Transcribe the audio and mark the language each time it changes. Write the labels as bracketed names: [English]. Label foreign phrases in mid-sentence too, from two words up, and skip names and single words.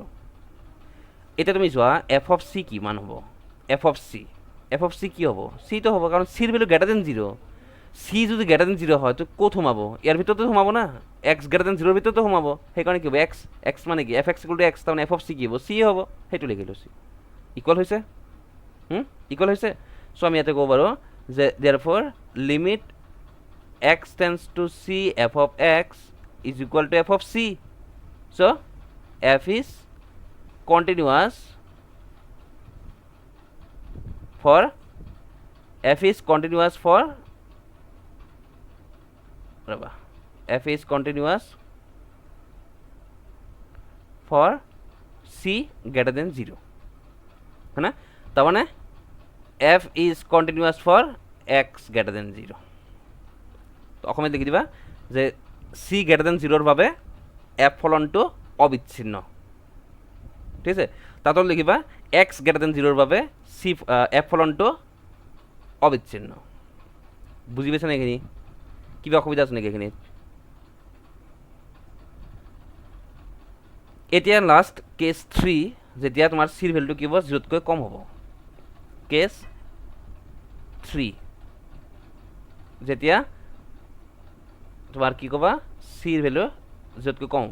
[Assamese] এতিয়া তুমি চোৱা [English] f of c [Assamese] কিমান হ'ব, [English] f of c [Assamese] কি হ'ব, চিটো হ'ব, কাৰণ চিৰ ভেলু [English] greater than zero', [Assamese] চি যদি গ্ৰেটাৰ দেন জিৰ' হয় তো ক'ত সোমাব, ইয়াৰ ভিতৰতে সোমাব না, [English] x greater than zero [Assamese] ভিতৰতে সোমাব, সেইকাৰণে কি হ'ব এক্স মানে কি [English] f x equal to x, [Assamese] তাৰমানে [English] f of c [Assamese] কি হ'ব, চি হ'ব, সেইটো লিখিলোঁ, [English] c equal [Assamese] হৈছে, ইকুৱেল হৈছে। চ' আমি ইয়াতে ক'ব পাৰোঁ যে [English] therefore limit x tends to c f of x is equal to f of c, so f is continuous for f is continuous for f is continuous for c greater than 0, [Hindi] है ना? [Assamese] তার মানে [English] f is continuous for x greater than 0, [Assamese] তো অসমে লিখি দিবা যে [English] c greater than 0 [Assamese] ভাবে f ফলনটো অবিচ্ছিন্ন, ঠিক আছে? তাতো লিখিবা [English] x greater than 0 [Assamese] ভাবে c f ফলনটো অবিচ্ছিন্ন। বুঝি পাইছা না এইখিনি? কিবা অসুবিধা আছে নেকি এইখিনিত? এতিয়া [English] last case 3, [Assamese] যেতিয়া তোমাৰ চিৰ ভেলুটো কি হ'ব, 0তকৈ কম হ'ব। কেছ 3 যেতিয়া তোমাৰ কি ক'বা, চিৰ ভেলু 0তকৈ কম হ'ব।